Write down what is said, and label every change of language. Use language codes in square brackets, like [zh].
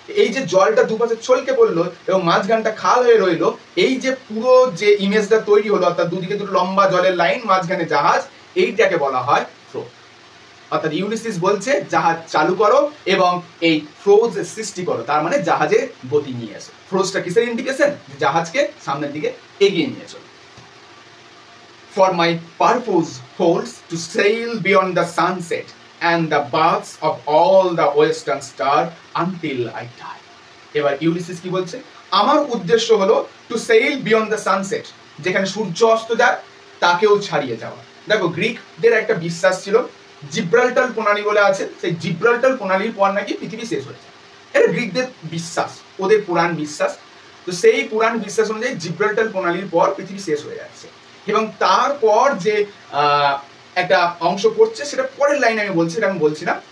[bn] এই যে জলটা দুপাশে ছলকে পড়লো এবং মাঝখানটা খাল হয়ে রইলো, এই যে পুরো যে ইমেজটা তৈরি হলো, অর্থাৎ দুদিকে দুটো লম্বা জলের লাইন, মাঝখানে জাহাজ, এইটাকে বলা হয় ফ্লো। অর্থাৎ ইউলিসিস বলছে জাহাজ চালু করো এবং এই ফ্রোজ সৃষ্টি করো, তার মানে জাহাজে গতি নিয়ে এসো। ফ্রোজটা কিসের ইন্ডিকেশন? জাহাজকে সামনের দিকে এগিয়ে নিয়ে চলো। [en] For my purpose holds to sail beyond the sunset and the baths of all the western star until I die. [bn] এবার ইউলিসিস কি বলছে? আমার উদ্দেশ্য হলো [en] to sail beyond the sunset, [bn] যেখানে সূর্য অস্ত যায় তাকেও ছাড়িয়ে যাওয়া। দেখো গ্রিকদের একটা বিশ্বাস ছিল, জিব্রাল্টার প্রণালী বলে আছে, সেই জিব্রাল্টার প্রণালীর পর নাকি পৃথিবী শেষ হয়ে যায়। এটা গ্রিকদের বিশ্বাস, ওদের পুরাণ বিশ্বাস। তো সেই পুরাণ বিশ্বাস অনুযায়ী জিব্রাল্টার প্রণালীর পর পৃথিবী শেষ হয়ে যাচ্ছে, এবং তারপর যে একটা অংশ পড়ছে সেটা পরের লাইনে আমি বলছি, এটা আমি বলছি না।